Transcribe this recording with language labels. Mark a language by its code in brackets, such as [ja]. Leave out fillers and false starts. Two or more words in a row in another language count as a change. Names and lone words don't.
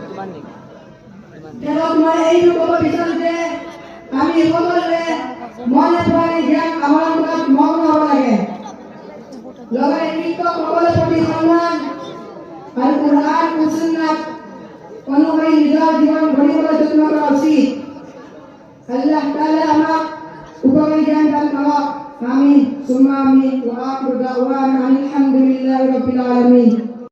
[as] তেওঁলোক মই এইটো ক'ব বিচাৰোঁ যে আমি সকলোৱে মনে প্ৰাণে জ্ঞান আহৰণ কৰাত মগ্ন হ'ব লাগে। লগতে শিক্ষকসকলৰ প্ৰতি সন্মান আৰু কুৰআন আৰু সুন্নাত অনুসৰি নিজৰ জীৱন গঢ়িবলৈ যত্ন কৰা উচিত। আল্লাহ তাআলা আমাক উপকাৰী জ্ঞান দান কৰক। [ar] آمين ثم آمين. وآخر دعوانا الحمد لله رب العالمين.